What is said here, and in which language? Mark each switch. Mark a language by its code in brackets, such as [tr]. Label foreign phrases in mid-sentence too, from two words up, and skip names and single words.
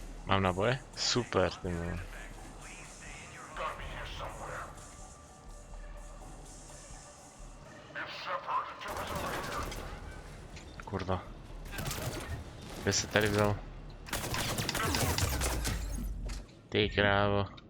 [cs] Mám naboje? Super, ty vole. [en] Gotta be here somewhere. It's Shepard. Shepard's over here. [cs] Kurva. Kde se tady vzal? Ty krávo.